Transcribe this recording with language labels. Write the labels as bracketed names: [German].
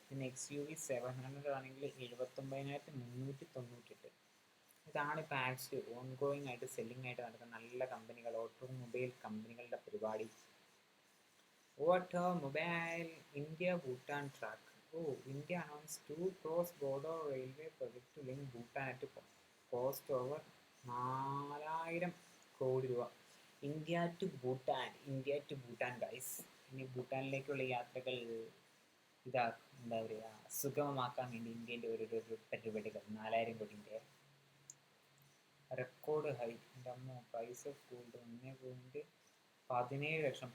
[Malayalam] പിന്നെ XUV 700 ആണെങ്കിൽ 79,398. ഇതാണ് ഇപ്പോൾ ആക്ച്വലി ഓൺഗോയിങ് ആയിട്ട് സെല്ലിംഗ് ആയിട്ട് നടക്കുന്ന നല്ല കമ്പനികൾ, ഓട്ടോമൊബൈൽ കമ്പനികളുടെ പരിപാടി. [English] Automobile. India Bhutan track. India announce 2 cross border railway project to link Bhutan at cost over 4,000 [Malayalam] കോടി രൂപ. [English] India to Bhutan guys. [Malayalam] ഇനി ഭൂട്ടാനിലേക്കുള്ള യാത്രകൾ എന്താ പറയുക, സുഗമമാക്കാൻ വേണ്ടി ഇന്ത്യൻ്റെ ഒരു പരിപാടികൾ 4,000 കോടിൻ്റെ റെക്കോർഡ് ഹൈ. എൻ്റെ അമ്മ, [English] Price of gold 1.17 ലക്ഷം.